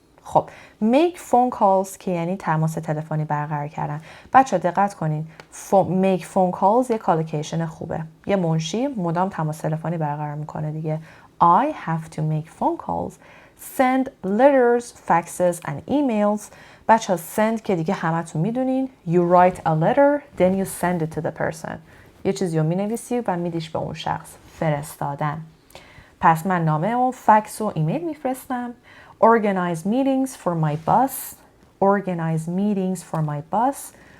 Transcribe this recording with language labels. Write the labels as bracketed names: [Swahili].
[Persian] خب [English] make phone calls [Persian] که یعنی تماس تلفنی برقرار کردن. بچه دقت کنین. [English] make phone calls [Persian] یک کالوکیشن خوبه. یه منشی مدام تماس تلفنی برقرار میکنه دیگه. [English] I have to make phone calls, send letters, faxes and emails. [Persian] بچه send که دیگه همتون میدونین. [English] You write a letter, then you send it to the person. [Persian] یه چیزی رو مینویسی و میدیش به اون شخص. فرستادن. پس من نامه و فکس و ایمیل میفرستم. [English] Organize meetings for my bus. Organize meetings for my bus.